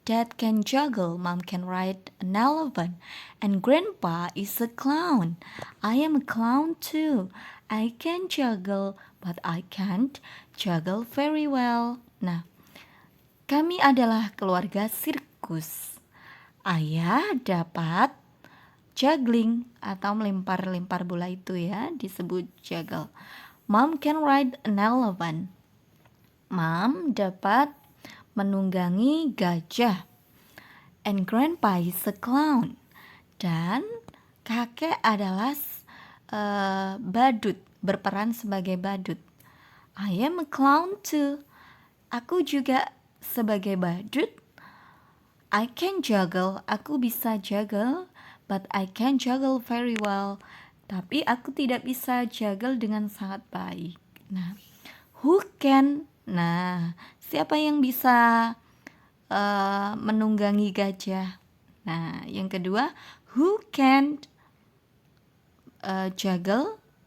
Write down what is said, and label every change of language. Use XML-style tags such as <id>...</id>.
<en>Dad can juggle, Mom can ride an elephant, and Grandpa is a clown. I am a clown too. I can juggle, but I can't juggle very well.</en> <id>Nah, kami adalah keluarga sirkus. Ayah dapat juggling atau melempar-lempar bola itu ya, disebut juggle.</id> <en>Mom can ride an elephant.</en> <id>Mom dapat menunggangi gajah.</id> <en>And Grandpa is a clown.</en> <id>Dan kakek adalah badut, berperan sebagai badut.</id> <en>I am a clown too.</en> <id>Aku juga sebagai badut.</id> <en>I can juggle,</en> <id>aku bisa juggle,</id> <en>but I can juggle very well.</en> <id>Tapi aku tidak bisa juggle dengan sangat baik. Nah,</id> <en>who can?</en> <id>Nah, siapa yang bisa menunggangi gajah? Nah, yang kedua,</id> <en>who can juggle?</en>